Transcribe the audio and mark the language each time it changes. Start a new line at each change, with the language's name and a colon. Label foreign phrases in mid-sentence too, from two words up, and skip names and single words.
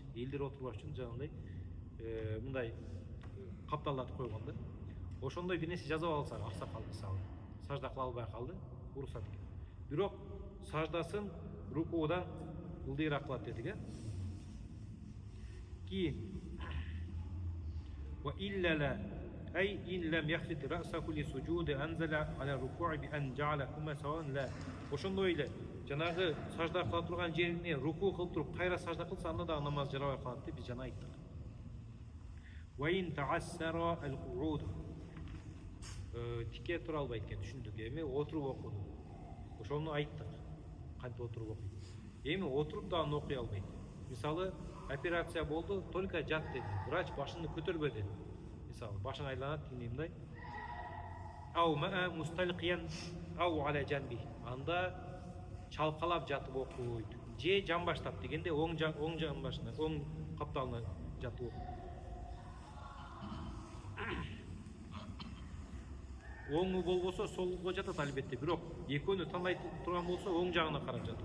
Kyrgyz: Элдер отурбаш үчүн жанагындай мындай капталдатып койгон да. Ошондой бир нерсе жазып алса, аксакал мисалы, сажда кыла албай калды, уруксат экен. Бирок саждасын рукуудан ылдыйраак кылат дедик, Кийин
Arabic: وإلا أي إن لم يخفض رأسه للسجود أنزل على الركوع بأن جعلهما سواء لا.
Kyrgyz: Ошондой эле жанагы сажда кыла турган жерине рукуу кылып туруп кайра сажда кылса, анда дагы намаз жарабай калат деп биз жана айттык.
Arabic: وإن تعذر القعود.
Kyrgyz: Тике тура албайт экен, түшүндүк. Эми отуруп окуду. Ошону айттык. Кантип отуруп окуйт. Эми отуруп дагы окуй албайт. Мисалы, операция болду, только жат деди. Врач башыңды көтөрбө деди. Мисалы, башың айланат, мындай.
Arabic: أو ما مستلقيا أو على جنبه.
Kyrgyz: Анда чалкалап жатып окуйт. Же жан баштап дегенде оң жан башына, оң капталына жатып окуйт. Оңу болбосо солго жатат албетте, бирок экөөнү тандай турган болсо оң жагына карап жатат.